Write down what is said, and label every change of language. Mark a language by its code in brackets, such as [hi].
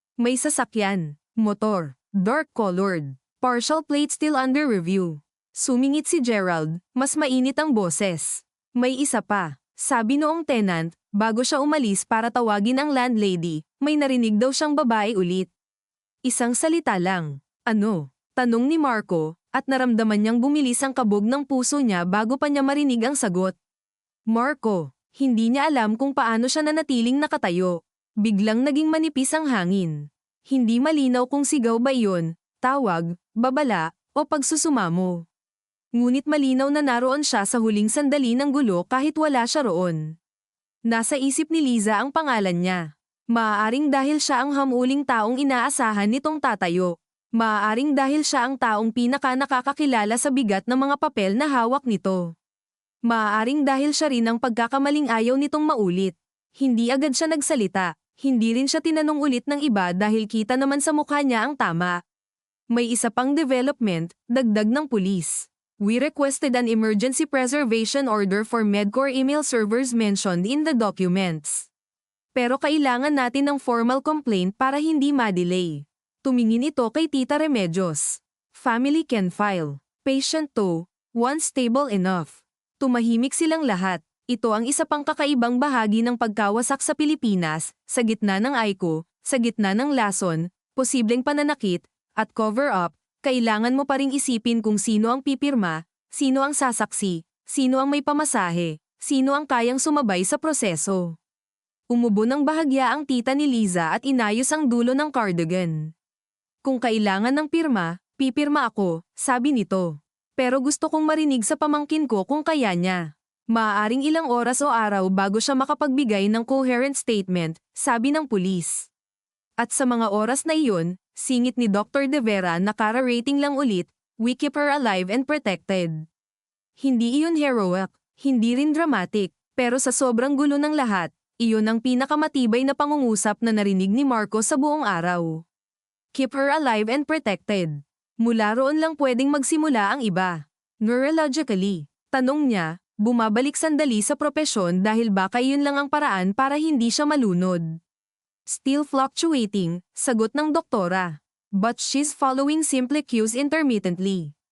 [en] May sasakyan, motor, dark-colored, partial plate still under review. [tl] Sumingit si Gerald, mas mainit ang boses. May isa pa, sabi noong tenant, bago siya umalis para tawagin ang landlady, may narinig daw siyang babae ulit. Isang salita lang, ano? Tanong ni Marco, at naramdaman niyang bumilis ang kabog ng puso niya bago pa niya marinig ang sagot. Marco. Hindi niya alam kung paano siya nanatiling nakatayo. Biglang naging manipis ang hangin. Hindi malinaw kung sigaw ba iyon, tawag, babala, o pagsusumamo. Ngunit malinaw na naroon siya sa huling sandali ng gulo kahit wala siya roon. Nasa isip ni Liza ang pangalan niya. Maaaring dahil siya ang hamuling taong inaasahan nitong tatayo. Maaaring dahil siya ang taong pinaka-nakakakilala sa bigat ng mga papel na hawak nito. Maaaring dahil siya rin ang pagkakamaling ayaw nitong maulit. Hindi agad siya nagsalita. Hindi rin siya tinanong ulit ng iba dahil kita naman sa mukha niya ang tama. May isa pang development, dagdag ng pulis. [en] We requested an emergency preservation order for Medcore email servers mentioned in the documents. [tl] Pero kailangan natin ng formal complaint para hindi ma-delay. Tumingin ito kay Tita Remedios. [en] Family can file. Patient 2, once stable enough. [tl] Tumahimik silang lahat. Ito ang isa pang kakaibang bahagi ng pagkawasak sa Pilipinas, sa gitna ng AICO, sa gitna ng lason, posibleng pananakit, at cover-up. Kailangan mo pa ring isipin kung sino ang pipirma, sino ang sasaksi, sino ang may pamasahe, sino ang kayang sumabay sa proseso. Umubo ng bahagya ang tita ni Liza at inayos ang dulo ng cardigan. Kung kailangan ng pirma, pipirma ako, sabi nito. Pero gusto kong marinig sa pamangkin ko kung kaya niya. Maaaring ilang oras o araw bago siya makapagbigay ng coherent statement, sabi ng pulis. At sa mga oras na iyon, singit ni Dr. De Vera na kara-rating lang ulit, [en] we keep her alive and protected. [tl] Hindi iyon heroic, hindi rin dramatic, pero sa sobrang gulo ng lahat, iyon ang pinakamatibay na pangungusap na narinig ni Marco sa buong araw. [en] Keep her alive and protected. [tl] Mula roon lang pwedeng magsimula ang iba. Neurologically, tanong niya, bumabalik sandali sa propesyon dahil baka iyon lang ang paraan para hindi siya malunod. [en] Still fluctuating, sagot ng doktora. But she's following simple cues intermittently.